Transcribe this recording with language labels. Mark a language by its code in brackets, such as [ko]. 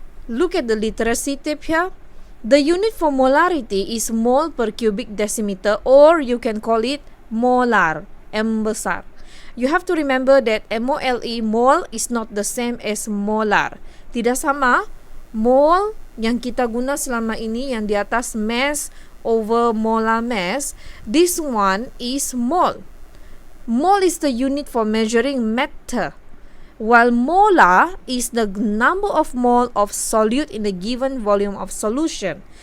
[en] Look at the literacy tip here. The unit for molarity is mole per cubic decimeter, or you can call it molar, M besar. You have to remember that MOLE, mole, is not the same as molar. [ms] Tidak sama. [en] Mole [ms] yang kita guna selama ini yang di atas [en] mass over molar mass, this one is mole. Mole is the unit for measuring matter, while molar is the number of mole of solute in a given volume of solution.